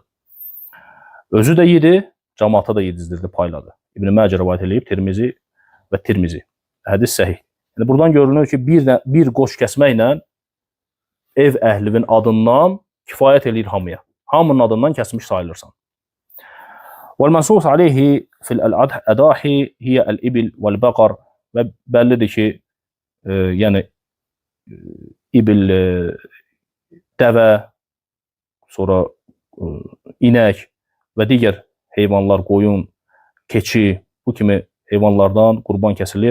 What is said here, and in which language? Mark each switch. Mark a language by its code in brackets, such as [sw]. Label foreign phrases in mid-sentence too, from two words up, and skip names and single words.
[az] Özü də yedi, cəmaata da yedizdirdi, payladı. İbn-i Məcə rivayət edib, Tirmizi və Tirmizi. Hədis səhih. Yəni, buradan görünür ki, bir qoç kəsməklə ev əhlinin adından kifayət eləyir hamıya. Hamının adından kəsmiş sayılırsan. [ar] وَالْمَنْسُوس عَلَيْهِ فِي الْأَدَاحِ هِيَ الْإِبِلْ وَالْبَقَرِ. [az] Və bəllidir ki, yəni ibil, dəvə, sonra inək və digər heyvanlar, qoyun, keçi, bu kimi heyvanlardan qurban kəsilir.